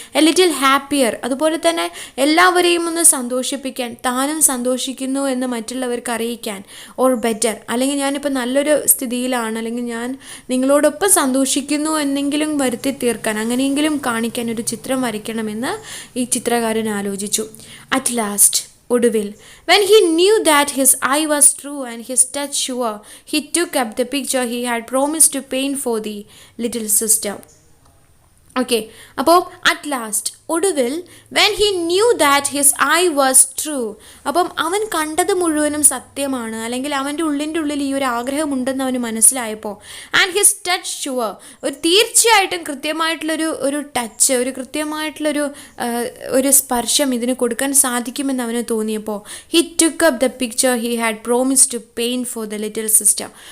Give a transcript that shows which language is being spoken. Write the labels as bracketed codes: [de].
[en] a little happier, [ml] അതുപോലെ തന്നെ എല്ലാവരെയും ഒന്ന് സന്തോഷിപ്പിക്കാൻ, താനും സന്തോഷിക്കുന്നു എന്ന് മറ്റുള്ളവർക്ക് അറിയിക്കാൻ. [en] or better, [ml] അല്ലെങ്കിൽ ഞാനിപ്പോൾ നല്ലൊരു സ്ഥിതിയിലാണ്, അല്ലെങ്കിൽ ഞാൻ നിങ്ങളോടൊപ്പം സന്തോഷിക്കുന്നു എന്നെങ്കിലും വരുത്തി തീർക്കാൻ, അങ്ങനെയെങ്കിലും കാണിക്കാൻ ഒരു ചിത്രം വരയ്ക്കണമെന്ന് ഈ ചിത്രകാരൻ ആലോചിച്ചു. [en] at last, [ml] ഒടുവിൽ, [en] when he knew that his eye was true and his touch sure, he took up the picture he had promised to paint for the little sister. [ml] Okay, അപ്പോൾ [en] at last, [ml] ഒടുവിൽ, [en] when he knew that his eye was true, [ml] അപ്പം അവൻ കണ്ടത് മുഴുവനും സത്യമാണ്, അല്ലെങ്കിൽ അവൻ്റെ ഉള്ളിൽ ഈ ഒരു ആഗ്രഹമുണ്ടെന്ന് അവന് മനസ്സിലായപ്പോൾ, [en] and his touch sure, [ml] തീർച്ചയായിട്ടും കൃത്യമായിട്ടുള്ളൊരു ടച്ച്, ഒരു കൃത്യമായിട്ടുള്ളൊരു ഒരു സ്പർശം ഇതിന് കൊടുക്കാൻ സാധിക്കുമെന്ന് അവന് തോന്നിയപ്പോൾ, [en] He took up the picture he had promise to paint for the little sister.